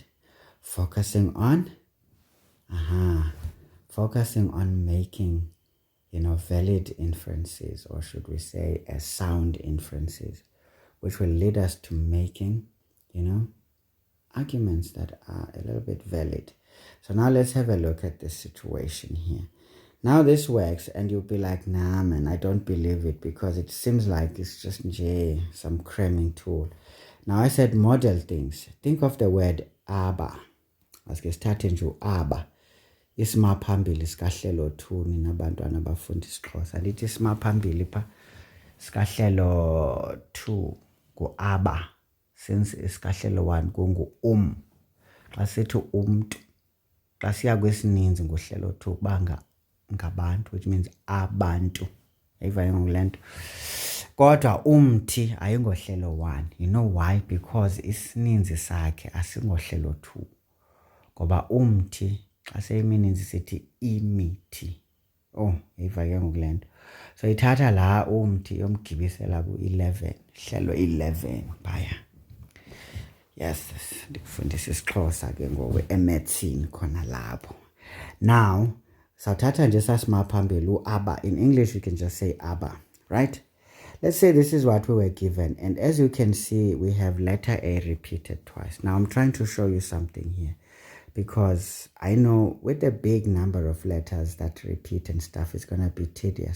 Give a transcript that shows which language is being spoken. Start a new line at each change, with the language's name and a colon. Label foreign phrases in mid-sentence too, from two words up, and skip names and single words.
English: Focusing on making, valid inferences, or should we say sound inferences, which will lead us to making, arguments that are a little bit valid. So now let's have a look at this situation here. Now this works, and you'll be like, nah man, I don't believe it, because it seems like it's just some cramming tool. Now I said model things. Think of the word aba.
Xhosa: Aske starte nje aba. Isimaphambili sikahlelo 2 nina bantwana abafunda isiXhosa. Lithi isimaphambili pha sikahlelo 2 aba, since isikahlelo 1 kungu xa sithi umntu, xa siya kwesininzi ngohlelo 2 banga ngabantu,
English: which means abantu.
Xhosa: Ayivayo ngole nto. Kodwa umthi ayingohlelo 1.
English: You know why? Because
Xhosa: isininzi sakhe asingohlelo 2. Ngoba umthi xa seyimininzi sithi imithi. Ayivayo ngole nto. So ithatha la umthi yomgibisela ku-11, hlelo 11 phaya. Yes, ndikufundisa isiXhosa ke ngoku emethini khona lapho. Now, sawuthatha nje sasimaphambili aba.
English: In English, you can just say aba, right? Let's say this is what we were given. And as you can see, we have letter A repeated twice. Now, I'm trying to show you something here, because I know with the big number of letters that repeat and stuff, it's going to be tedious.